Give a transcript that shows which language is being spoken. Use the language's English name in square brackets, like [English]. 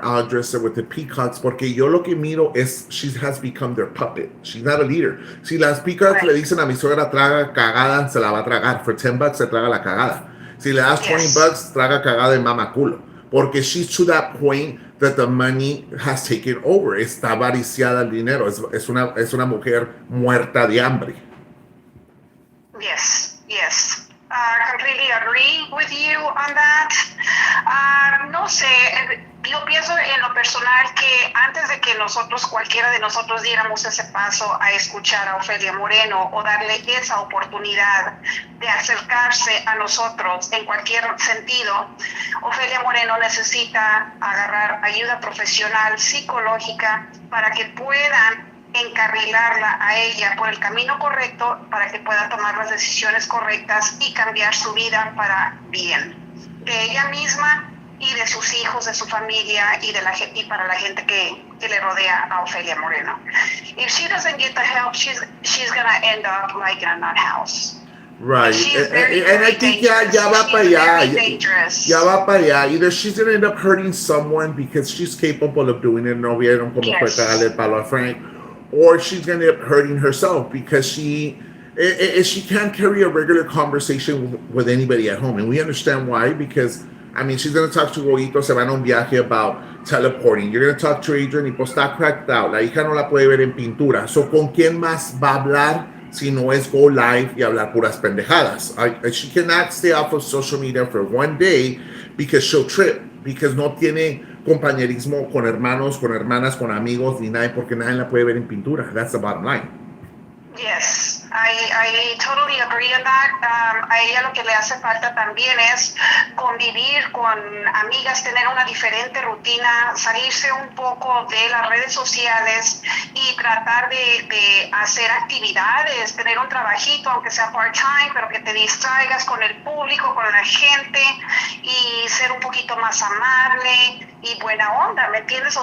[English] I'll address her with the Peacocks [Spanish] porque yo lo que miro es [English] she has become their puppet. She's not a leader. [Spanish] Si las Peacocks le dicen a mi suegra traga cagada, se la va a tragar. [English] For $10 [Spanish] se traga la cagada. Si le das $20, traga cagada y mama culo. [English] Porque she's to that point that the money has taken over. [Spanish] Está avariciada el dinero. Es una mujer muerta de hambre. [English] Yes, yes. Completely agree with you on that. [Spanish] No sé, yo pienso en lo personal que antes de que cualquiera de nosotros diéramos ese paso a escuchar a Ofelia Moreno o darle esa oportunidad de acercarse a nosotros en cualquier sentido, Ofelia Moreno necesita agarrar ayuda profesional, psicológica, para que puedan encarrilarla a ella por el camino correcto para que pueda tomar las decisiones correctas y cambiar su vida para bien de ella misma y de sus hijos, de su familia y para la gente que le rodea a Ofelia Moreno. [English] If she doesn't get the help, she's gonna end up like in a nut house. Right, and I think [Spanish] ya va para allá. Ya va para allá. [English] Either she's gonna end up hurting someone because she's capable of doing it. [Spanish] No vieron como fue cagarle el palo a Frank. [English] Or she's going to end up hurting herself because she can't carry a regular conversation with anybody at home. And we understand why, because, I mean, she's going to talk to Goito, [Spanish] se van a un viaje [English] about teleporting. You're going to talk to Adrian [Spanish] y pues está [English] cracked out. [Spanish] La hija no la puede ver en pintura. So, ¿con quién más va a hablar si no es go live y hablar puras pendejadas? [English] She cannot stay off of social media for one day because she'll trip, because [Spanish] no tiene compañerismo con hermanos, con hermanas, con amigos, ni nadie, porque nadie la puede ver en pintura. [English] That's the bottom line. Yes, I totally agree on that. [Spanish] A ella lo que le hace falta también es convivir con amigas, tener una diferente rutina, salirse un poco de las redes sociales y tratar de hacer actividades, tener un trabajito, aunque sea part-time, pero que te distraigas con el público, con la gente y ser un poquito más amable y buena onda, ¿me entiendes?